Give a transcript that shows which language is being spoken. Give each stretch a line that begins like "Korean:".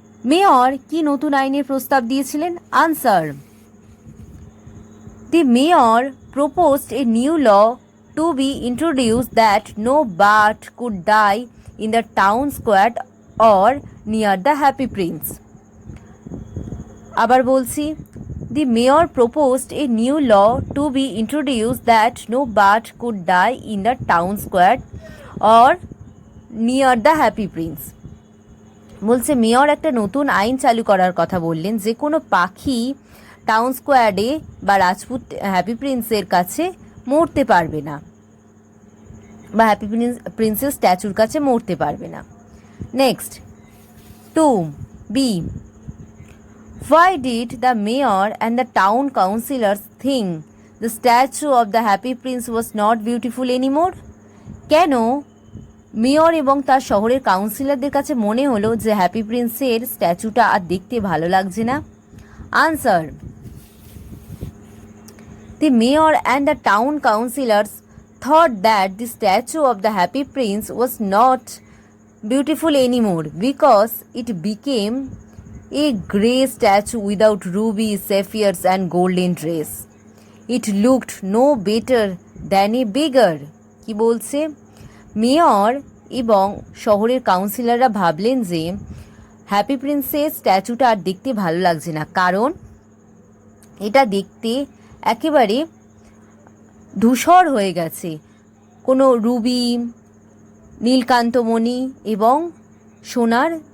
Bangla: Mayor কি নতুন আইনের প্রস্তাব দিয়েছিলেন? Answer,
English: The mayor proposed a new law to be introduced that no bird could die in the town square or near the happy prince.
Bangla: আবার বলছি,
English: the mayor proposed a new law to be introduced that no bird could die in the town square or near the happy prince.
Bangla: বলছে mayor একটা নতুন আইন চালু করার কথা বললেন, যে কোনো পাখি টাউন স্কোয়ারে বা হ্যাপি প্রিন্সের কাছে মরতে পারবে না, বা হ্যাপি প্রিন্সের স্ট্যাচুর কাছে মরতে পারবে না।
English: Next, 2b, why did the mayor and the town councillors think the statue of the happy prince was not beautiful anymore?
Bangla: কেন মেয়র এবং তার শহরের কাউন্সিলরদের কাছে মনে হলো যে হ্যাপি প্রিন্সের স্ট্যাচুটা আর দেখতে ভালো লাগছে না? Answer,
English: the mayor and the town councillors thought that the statue of the happy prince was not beautiful anymore because it became a grey statue without rubies, sapphires and golden dress. It looked no better than a beggar.
Bangla: কি বলছে? Mayor এবং শহরের কাউন্সিলররা ভাবলেন যে happy প্রিন্সের স্ট্যাচুটা আর দেখতে ভালো লাগছে না, কারণ এটা দেখতে একেবারে ধূসর হয়ে গেছে। কোনো রুবি, নীলকান্তমণি এবং সোনার